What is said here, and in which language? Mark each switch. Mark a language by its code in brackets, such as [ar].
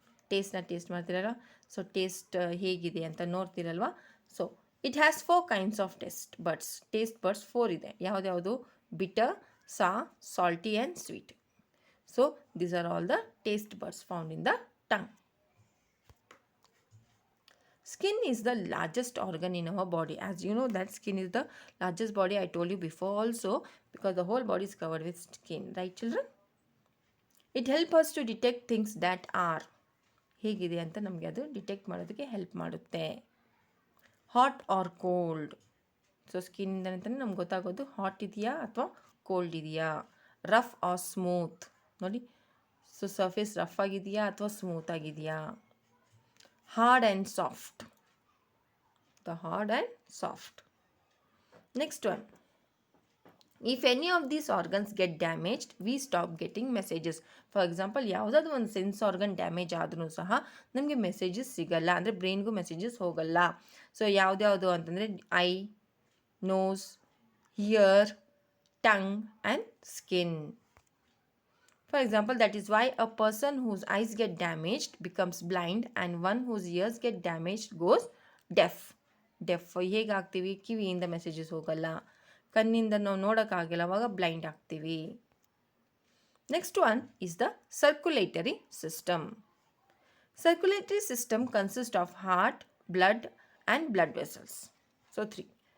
[kn] ಟೇಸ್ಟ್ನ taste ಮಾಡ್ತಿರಲ್ಲ, so taste ಹೇಗಿದೆ ಅಂತ ನೋಡ್ತಿರಲ್ವ. [en] so it has 4 kinds of taste buds 4 [kn] ಇದೆ. ಯಾವುದ್ಯಾವುದು? [en] Bitter, salty and sweet. So these are all the taste buds found in the tongue. Skin is the largest organ in our body. As you know that skin is the largest body, I told you before also, because the whole body is covered with skin, right children? It helps us to detect things that are. [kn] ಹೇಗಿದೆ ಅಂತ ನಮಗೆ ಅದು detect ಮಾಡೋದಕ್ಕೆ help ಮಾಡುತ್ತೆ. [en] Hot or cold. [kn] So ಸ್ಕಿನ್ನಿಂದ ಅಂತಲೇ ನಮ್ಗೆ ಗೊತ್ತಾಗೋದು hot ಇದೆಯಾ ಅಥವಾ ಕೋಲ್ಡ್ ಇದೆಯಾ. [en] Rough or smooth. [kn] ನೋಡಿ, ಸೊ ಸರ್ಫೇಸ್ ರಫ್ ಆಗಿದೆಯಾ ಅಥವಾ ಸ್ಮೂತ್ ಆಗಿದೆಯಾ. [en] Hard and soft. The hard and soft. Next one. If any of these organs get damaged, we stop getting messages. For example, [kn] ಯಾವುದಾದ್ರೂ ಒಂದು sense organ damage ಆದ್ರೂ ಸಹ ನಮಗೆ messages ಸಿಗಲ್ಲ, ಅಂದರೆ ಬ್ರೈನ್ಗೂ ಮೆಸೇಜಸ್ ಹೋಗಲ್ಲ. ಸೊ ಯಾವುದ್ಯಾವುದು ಅಂತಂದರೆ I, nose, year, tongue and skin. [en] For example, that is why a person whose eyes get damaged becomes blind, and one whose ears get damaged goes deaf. [kn] ಹೇಗಾಗ್ತೀವಿ? ಕಿವಿಯಿಂದ messages ಹೋಗಲ್ಲ, ಕಣ್ಣಿಂದ ನಾವು ನೋಡೋಕ್ಕಾಗಲ್ಲ, ಅವಾಗ blind ಆಗ್ತೀವಿ. [en] Next one is the circulatory system. Circulatory system consist of heart, blood and blood vessels. So 3.